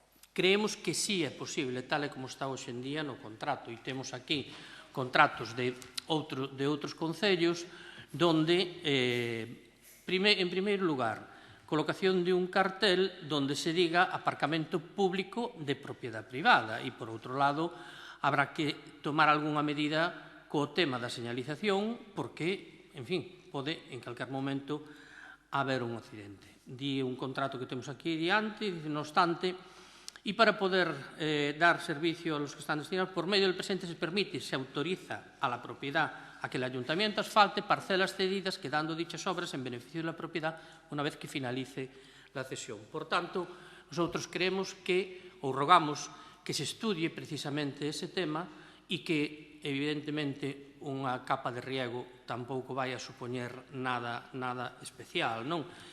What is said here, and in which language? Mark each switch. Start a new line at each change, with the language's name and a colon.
Galician: creemos que sí é posible, tal e como está hoxe en día no contrato, e temos aquí contratos de outros concellos, donde, en primeiro lugar, colocación de un cartel donde se diga aparcamento público de propiedade privada, e, por outro lado, habrá que tomar algunha medida co tema da señalización, porque, en fin, pode en calquer momento haber un accidente. Di un contrato que temos aquí diante,
Spanish: no obstante, e para poder dar servicio a los que están destinados, por medio del presente se permite, se autoriza a la propiedad a que el ayuntamiento asfalte parcelas cedidas quedando dichas obras en beneficio de la propiedad una vez que finalice la cesión.
Galician: Por tanto, nosotros creemos que, ou rogamos, que se estudie precisamente ese tema e que, evidentemente, unha capa de riego tampouco vai a supoñer nada especial, non?